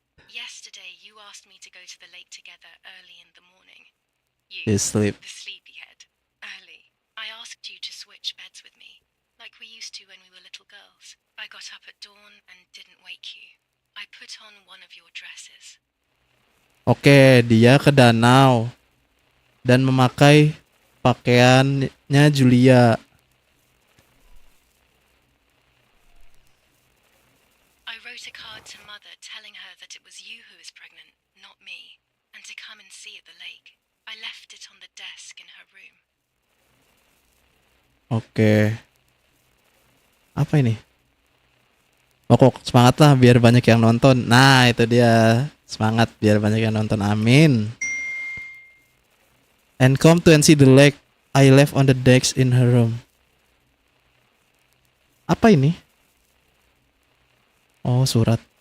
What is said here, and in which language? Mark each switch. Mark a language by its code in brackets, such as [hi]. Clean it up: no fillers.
[en] Yesterday, you asked me to go to the lake together early in the morning. You, You sleep. the sleepyhead, early. I asked you to switch beds with me, like we used to when we were little girls. I got up at dawn and didn't wake you. I put on one of your dresses. [id] Oke, dia ke danau dan memakai pakaiannya Julia. [en] I wrote a card to Mother telling her that it was you who was pregnant, not me, and to come and see at the lake. I left it on the desk in her room. [id] Oke. Apa ini? Kok semangat lah biar banyak yang nonton. Nah, itu dia. Semangat biar banyak yang nonton. Amin. [en] And come to and see the lake I left on the decks in her room. [id] Apa ini? Oh, surat.